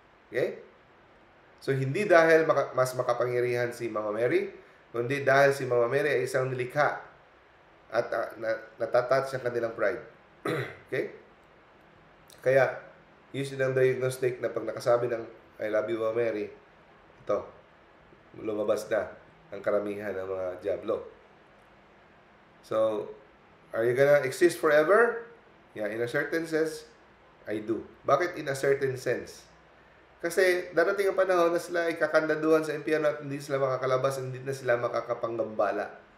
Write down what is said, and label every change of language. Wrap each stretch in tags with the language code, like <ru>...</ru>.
<tl>Okay? So, hindi dahil mas makapangyarihan si Mama Mary, kundi dahil si Mama Mary ay isang nilikha at natatouch ang kanilang pride. Okay? Kaya, yun ang diagnostic na pag nakasabi ng</tl> <en>I love you, Mama Mary,</en> <tl>ito, lumabas na ang karamihan ng mga diablo.</tl> <en>So, are you gonna exist forever? Yeah, in a certain sense, I do.</en> <tl>Bakit</tl> <en>in a certain sense?</en> <tl>Kasi darating ang panahon na sila ay kakandaduhan sa impyerno at hindi sila makakalabas, hindi na sila makakapanggambala.</tl>